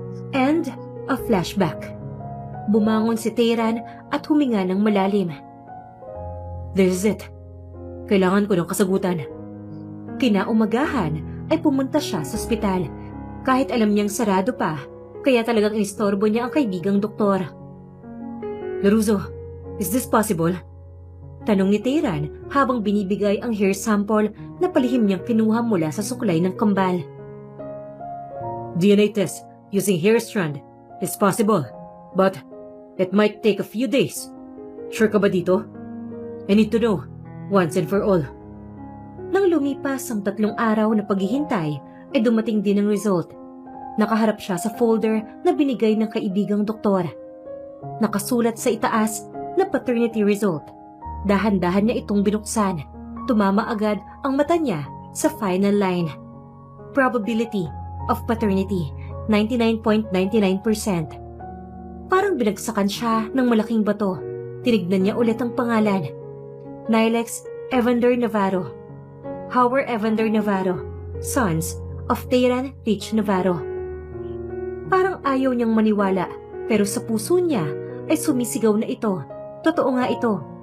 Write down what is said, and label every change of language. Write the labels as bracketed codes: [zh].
[en] And a flashback. [tl] Bumangon si Teyran at huminga ng malalim. [en] This is it. [tl] Kailangan ko ng kasagutan. Kinaumagahan ay pumunta siya sa ospital. Kahit alam niyang sarado pa, kaya talagang inistorbo niya ang kaibigang doktor. [en] Laruso, is this possible? [tl] Tanong ni Teyran habang binibigay ang hair sample na palihim niyang kinuha mula sa suklay ng kambal. [en] DNA test using hair strand is possible, but it might take a few days. [tl] Sure ka ba dito? [en] I need to know, once and for all. [tl] Nang lumipas ang 3 araw na paghihintay, ay dumating din ang result. Nakaharap siya sa folder na binigay ng kaibigang doktor. Nakasulat sa itaas na paternity result. Dahan-dahan niya itong binuksan. Tumama agad ang mata niya sa final line. [en] Probability of paternity, 99.99%. [tl] Parang binagsakan siya ng malaking bato. Tinignan niya ulit ang pangalan. [en] Nilex Evander Navarro. Howard Evander Navarro, sons of Teyran Rich Navarro. [tl] Parang ayaw niyang maniwala, pero sa puso niya ay sumisigaw na ito. Totoo nga ito.